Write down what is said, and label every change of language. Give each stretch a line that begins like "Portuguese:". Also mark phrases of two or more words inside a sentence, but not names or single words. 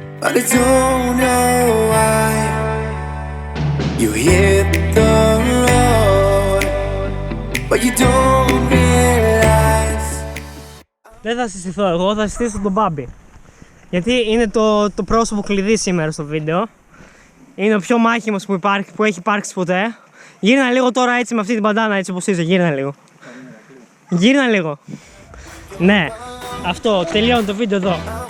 English: but I don't know why. You hit the road, but you don't realize.
Greek: Δεν θα συστηθώ εγώ, θα συστήσω τον Μπάμπη. Γιατί είναι το πρόσωπο κλειδί σήμερα στο βίντεο. Είναι ο πιο μάχημος που έχει υπάρξει ποτέ. Γύρνα λίγο τώρα έτσι με αυτή την μπαντάνα, έτσι όπως είσαι, γύρνα λίγο. Γύρνα λίγο. Ναι, αυτό, τελειώνει το βίντεο εδώ.